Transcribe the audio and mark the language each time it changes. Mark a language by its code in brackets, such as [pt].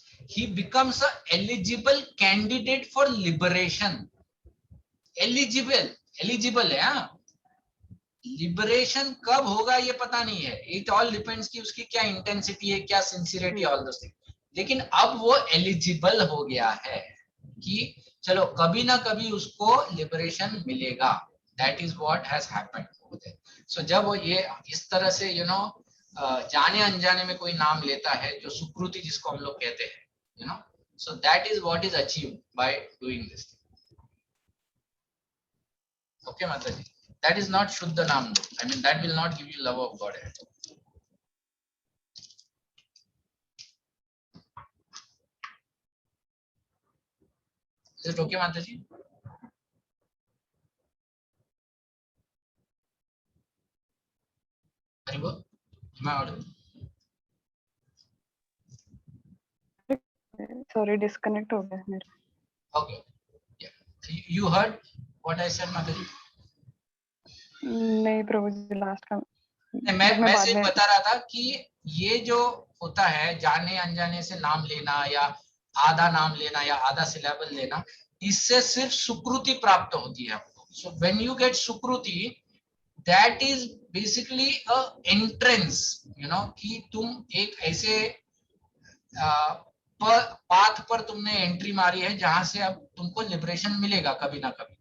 [en] He becomes a eligible candidate for liberation. [hi] Eligible है. हाँ, liberation कब होगा ये पता नहीं है. [en] it all depends [hi] कि उसकी क्या इंटेंसिटी है, क्या सिंसियरिटी, [en] All those things. [hi] लेकिन अब वो एलिजिबल हो गया है कि चलो कभी ना कभी उसको लिबरेशन मिलेगा. [en] That is what has happened over there. [hi] सो जब वो ये इस तरह से यू नो जाने अनजाने में कोई नाम लेता है, जो सुकृति जिसको हम लोग कहते हैं, you know, [en] So that is what is achieved by doing this. Okay माता जी, that is not Shuddha Nam. I mean, that will not give you love of God. Is it okay, Mataji? Haribo, am I audible? [hi] Sorry, disconnect हो गया मेरा. [en] Okay. Yeah. You heard what I said, Mataji? [hi] नहीं प्रभु जी, last का मैं सिर्फ बता रहा था कि ये जो होता है जाने अनजाने से नाम लेना या आधा नाम लेना या आधा सिलेबल लेना, इससे सिर्फ सुकृति प्राप्त होती है आपको. [en] so when you get सुकृति, that is basically a entrance, [hi] you know, कि तुम एक ऐसे पाथ पर तुमने एंट्री मारी है जहां से अब तुमको लिबरेशन मिलेगा कभी ना कभी.